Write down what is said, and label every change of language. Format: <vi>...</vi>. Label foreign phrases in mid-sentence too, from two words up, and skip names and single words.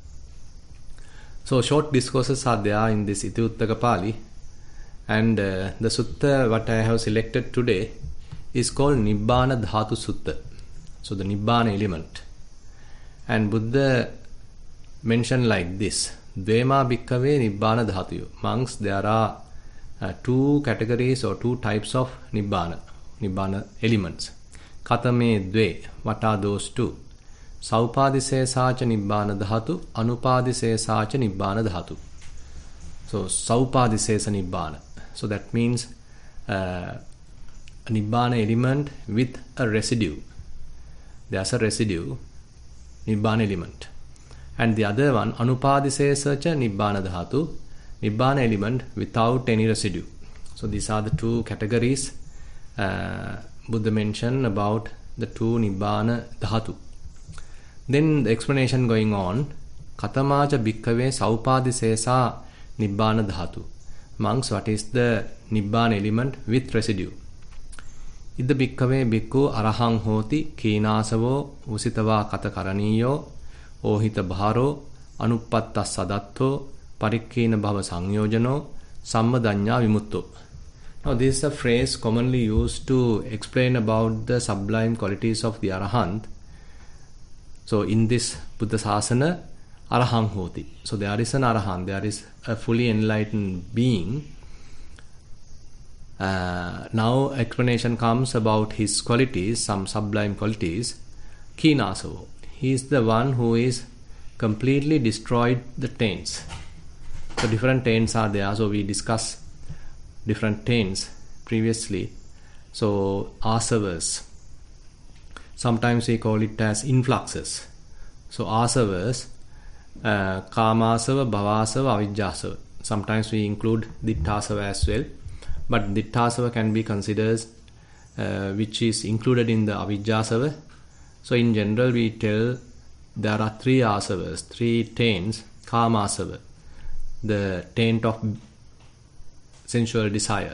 <en>So short discourses are there in this Iti Uttaka Pali, and the sutta what I have selected today is called Nibbana Dhatu Sutta. So the Nibbana element. And Buddha mentioned like this.</en> <pi>Dvema bhikkave Nibbana dhatuyo.</pi> <en>Monks, there are two categories or two types of Nibbana elements.</en> <pi>Katame dve.</pi> <en>What are those two?</en> <pi>Saupadisesāca Nibbana dhatu, anupadisesāca Nibbana dhatu. So Saupadisesa Nibbana.</pi> <en>So that means a Nibbana element with a residue. There's a residue, Nibbana element. And the other one,</en> <pi>Anupadisesāca Nibbana dhatu,</pi> <en>Nibbana element without any residue. So these are the two categories Buddha mentioned about the two Nibbana dhatu. Then the explanation going on,</en> <pi>Katamaca bhikkave saupadisesa Nibbana dhatu.</pi> <en>Monks, what is the Nibbana element with residue?</en> <pi>Idda bhikkave bhikkhu arahang hoti kīnāsavo usitava kata karaniyo ohita bharo anupatta sadatto parikkina bhava sanyojano sammadanya vimutto.</pi> <en>Now this is a phrase commonly used to explain about the sublime qualities of the Arahant. So in this Buddha Sasana,</en> <pi>Arahang hoti.</pi> <en>So there is an Arahant, there is a fully enlightened being. Now explanation comes about his qualities, some sublime qualities. Kīnāsavo. He is the one who is completely destroyed the taints. So different taints are there. So we discussed different taints previously. So asavas. Sometimes we call it as influxes. So asavas,</en> <pi>kāmasava, bhavasava, avijjasava.</pi> <en>Sometimes we include ditthasava as well. But ditthasava can be considered which is included in the avijjasava. So in general we tell there are three asavas, three taints. Kāmasava, the taint of sensual desire.</en>